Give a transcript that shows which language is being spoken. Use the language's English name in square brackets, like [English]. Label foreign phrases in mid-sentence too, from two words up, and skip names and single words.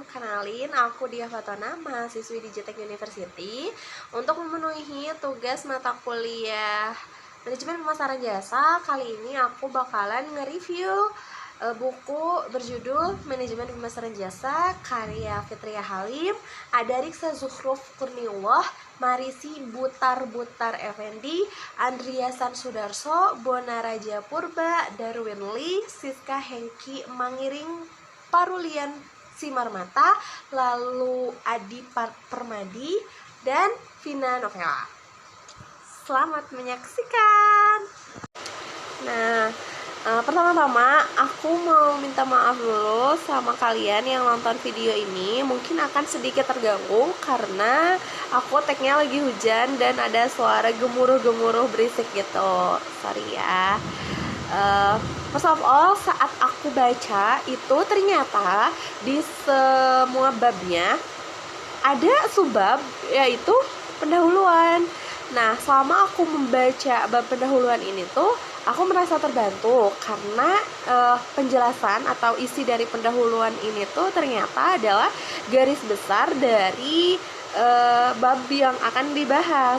[Indonesian] Kenalin, aku Dia Fatona, mahasiswi di JTEK University. Untuk memenuhi tugas mata kuliah Manajemen Pemasaran Jasa, kali ini aku bakalan nge-review buku berjudul Manajemen Pemasaran Jasa karya Fitria Halim, Adariksa Zukhruf Kurniullah, Marisi Butar Effendi, Andriasan Sudarso, Bona Raja Purba, Darwin Lee, Siska Hengki Mangiring, Parulian Simarmata, lalu Adi Permadi, dan Vina Novela. Selamat menyaksikan. Nah, pertama-tama aku mau minta maaf dulu sama kalian yang nonton video ini. Mungkin akan sedikit terganggu karena aku tagnya lagi hujan dan ada suara gemuruh-gemuruh berisik gitu. Sorry ya. [English] First of all, [Indonesian] saat aku baca itu ternyata di semua babnya ada subbab, yaitu pendahuluan. Nah, selama aku membaca bab pendahuluan ini tuh aku merasa terbantu karena penjelasan atau isi dari pendahuluan ini tuh ternyata adalah garis besar dari bab yang akan dibahas.